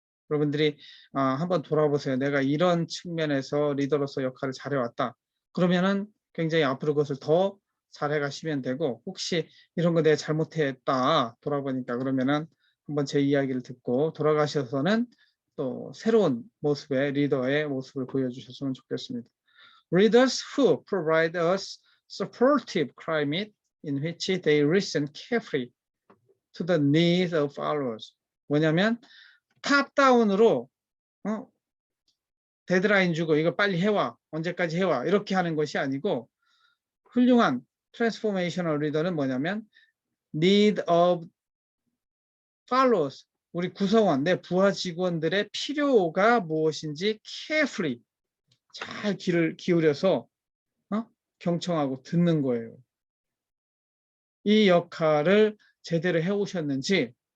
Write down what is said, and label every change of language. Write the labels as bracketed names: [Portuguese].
[Korean] 여러분들이 한번 돌아보세요. 내가 이런 측면에서 리더로서 역할을 잘해왔다. 그러면은 굉장히 앞으로 그것을 더 잘해가시면 되고, 혹시 이런 거 내가 잘못했다 돌아보니까 그러면은 한번 제 이야기를 듣고 돌아가셔서는 또 새로운 모습의 리더의 모습을 보여주셨으면 좋겠습니다. [English] Leaders who provide us supportive climate in which they listen carefully to the needs of followers. [Korean] 뭐냐면 탑다운으로 데드라인 주고 이거 빨리 해와, 언제까지 해와, 이렇게 하는 것이 아니고, 훌륭한 트랜스포메이셔널 리더는 뭐냐면 [English] need of followers, [Korean] 우리 구성원, 내 부하 직원들의 필요가 무엇인지 carefully, 잘 귀를 기울여서 경청하고 듣는 거예요. 이 역할을 제대로 해오셨는지